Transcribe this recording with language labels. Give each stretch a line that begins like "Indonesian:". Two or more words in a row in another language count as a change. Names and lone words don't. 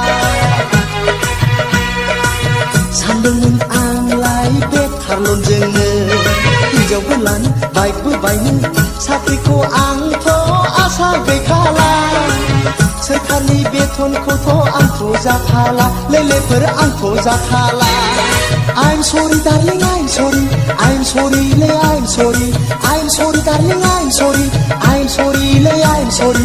Bodo: सानदोंमोन आंलाय बेखारल'जोंनो हिनजावबो लानो बाइकबो बायनो साख्रिखौ आंथ' आसा गैखाला सोरखारनि बेथनखौथ' आंखौ जाखाला लेलेफोर आंखौ जाखाला
English: I'm sorry, darling, I'm sorry. I'm sorry, lay, I'm sorry. I'm sorry, darling, I'm sorry. I'm sorry, lay, I'm sorry.